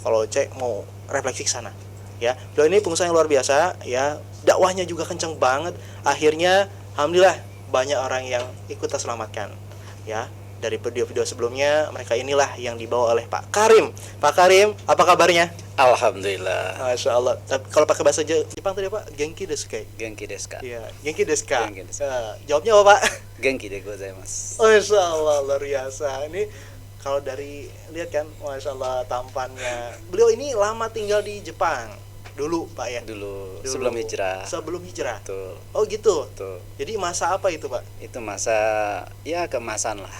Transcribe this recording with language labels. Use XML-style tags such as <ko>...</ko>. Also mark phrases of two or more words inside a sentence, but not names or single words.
<id>Kalau cek mau refleksi ke sana, ya. Beliau ini pengusaha yang luar biasa, ya. Dakwahnya juga kencang banget. Akhirnya, alhamdulillah banyak orang yang ikut terselamatkan, ya. Dari video-video sebelumnya, mereka inilah yang dibawa oleh Pak Karim. Pak Karim, apa kabarnya? Alhamdulillah.</id> <ar>ما شاء الله.</ar> <id>Kalau pakai bahasa Jepang tadi Pak,</id> <ja>元気ですかい? 元気ですか? Iya, 元気ですか? 元気ですか.</ja> <id>Jawabnya apa Pak?</id> <ja>元気でございます.</ja> <ar>ما شاء الله,</ar> <id>luar biasa. Ini kalau dari lihat kan,</id> <ar>ما شاء الله</ar> <id>tampannya. Beliau ini lama tinggal di Jepang dulu Pak ya? Dulu sebelum hijrah. Sebelum hijrah. Betul. Oh gitu. Betul. Jadi masa apa itu Pak? Itu masa ya kemasan lah.</id>